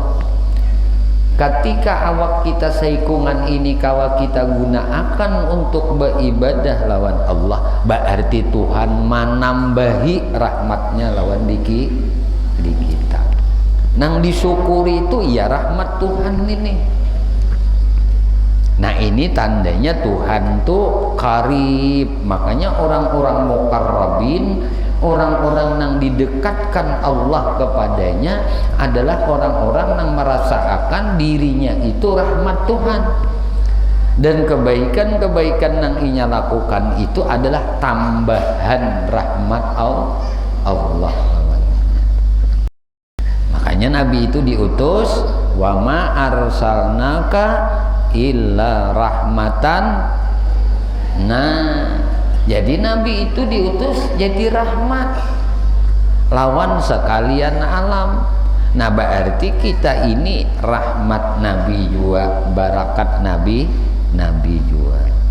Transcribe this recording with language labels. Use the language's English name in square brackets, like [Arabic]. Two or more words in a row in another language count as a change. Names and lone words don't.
[Banjar] Ketika awak kita seikungan ini kawa kita gunakan untuk beribadah lawan Allah, berarti Tuhan menambahi rahmatnya lawan di kita. Nang disyukuri itu ya rahmat Tuhan ini. [Indonesian] Nah ini tandanya Tuhan tuh karib. Makanya orang-orang muqarrabin, orang-orang yang didekatkan Allah kepadanya adalah orang-orang yang merasakan dirinya itu rahmat Tuhan. Dan kebaikan-kebaikan yang inya lakukan itu adalah tambahan rahmat Allah. Makanya Nabi itu diutus, [Arabic] وما أرسلناك إلا رحمة. [Indonesian] Nah, jadi Nabi itu diutus jadi rahmat lawan sekalian alam. Nah berarti kita ini rahmat Nabi juga, barakat Nabi juga.